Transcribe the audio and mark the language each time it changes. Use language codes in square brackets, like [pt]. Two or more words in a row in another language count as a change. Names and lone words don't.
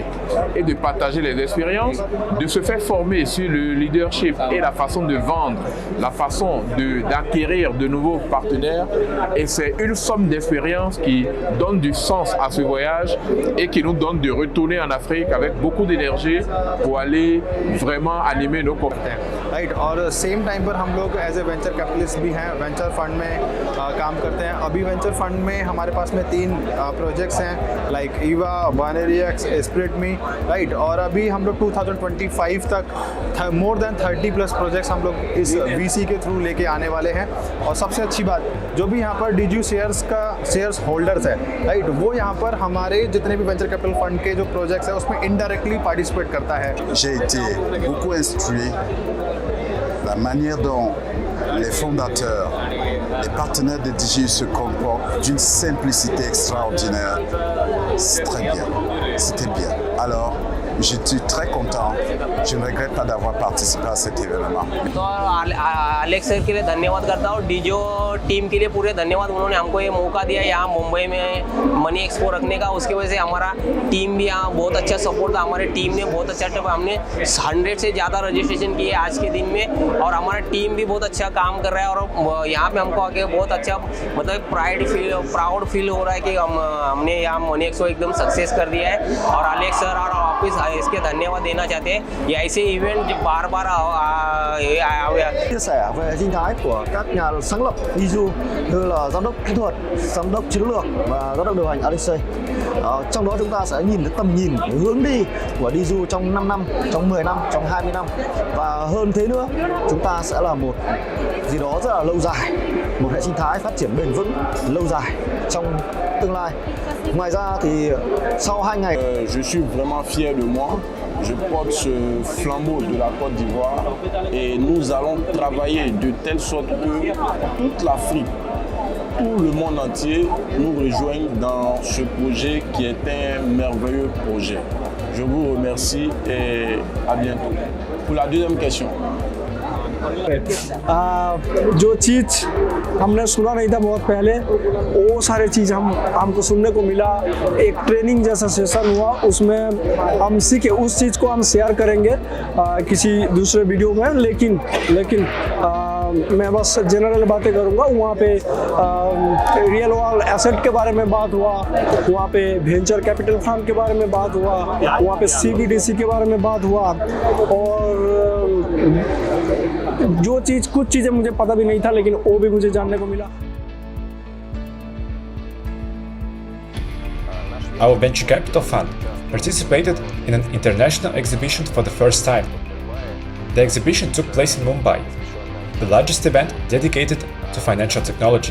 [fr] Et de partager les expériences, de se faire former sur le leadership et la façon de vendre, la façon d'acquérir de nouveaux partenaires. Et c'est une somme d'expérience qui donne du sens à ce voyage et qui nous donne de retourner en Afrique avec beaucoup d'énergie pour aller vraiment animer nos compétences. [hi] राइट और [en] same time [hi] पर हम लोग [en] as a venture capitalist [hi] भी हैं, [en] venture fund [hi] में काम करते हैं। अभी [en] venture fund [hi] में हमारे पास में 3 प्रोजेक्ट्स हैं, लाइक ईवा, बाइनरी एक्स, स्प्रिट मी, राइट। और अभी हम लोग 2025 तक [en] more than 30+ projects [hi] हम लोग इस वीसी के थ्रू लेके आने वाले हैं। और सबसे अच्छी बात, जो भी यहाँ पर DigiU [en] shares holders [hi] है, राइट, वो यहाँ पर हमारे जितने भी [en] venture capital fund [hi] के जो प्रोजेक्ट्स हैं उसमें [en] indirectly participate [hi] करता है। [fr] J'ai été beaucoup instruit la manière dont les fondateurs, les partenaires de DigiU se comportent d'une simplicité extraordinaire. C'est très bien, c'était bien. Alors, je suis très content. Je ne regrette pas d'avoir participé à cet événement. [hi] तो अलेक्स सर के लिए धन्यवाद करता हूँ, DigiU टीम के लिए पूरे धन्यवाद। उन्होंने हमको ये मौका दिया यहाँ मुंबई में मनी एक्सपो रखने का। उसकी वजह से हमारा टीम भी यहाँ बहुत अच्छा सपोर्ट था। हमारे टीम ने बहुत अच्छा हमने 100 से ज़्यादा रजिस्ट्रेशन किए आज के दिन में और हमारा टीम भी बहुत अच्छा काम कर रहा है। और यहाँ पे हमको आके बहुत अच्छा मतलब [en] proud feel [hi] हो रहा है कि हमने यहाँ मनी एक्सपो एकदम सक्सेस कर दिया है। और अलेक्स सर और ऑफिस इसके धन्यवाद देना चाहते हैं। ये ऐसे इवेंट बार-बार [vi] chia sẻ về hệ sinh thái của các nhà sáng lập DigiU như là giám đốc kỹ thuật, giám đốc chiến lược và giám đốc điều hành Alexei. Trong đó chúng ta sẽ nhìn thấy tầm nhìn, hướng đi của DigiU trong 5 năm, trong 10 năm, trong 20 năm và hơn thế nữa, chúng ta sẽ là một gì đó rất là lâu dài, một hệ sinh thái phát triển bền vững lâu dài trong tương lai. Ngoài ra thì sau 2 ngày, [fr] Je suis vraiment fier de moi. Je porte ce flambeau de la Côte d'Ivoire et nous allons travailler de telle sorte que toute l'Afrique, tout le monde entier nous rejoigne dans ce projet qui est un merveilleux projet. Je vous remercie et à bientôt. Pour la deuxième question. [hi] जो चीज़ हमने सुना नहीं था बहुत पहले, वो सारे चीज़ हमको सुनने को मिला। एक ट्रेनिंग जैसा सेशन हुआ, उसमें हम सीखे। उस चीज़ को हम शेयर करेंगे किसी दूसरे वीडियो में, लेकिन मैं बस जनरल बातें करूँगा। वहाँ पे [en] real world asset [hi] के बारे में बात हुआ, वहाँ पे [en] venture capital fund [hi] के बारे में बात हुआ, वहाँ पे CBDC के बारे में बात हुआ। और कुछ चीज़ें मुझे पता भी नहीं था, लेकिन वो भी मुझे जानने को मिला। [en] Our venture capital fund participated in an international exhibition for the first time. The exhibition took place in Mumbai, the largest event dedicated to financial technology.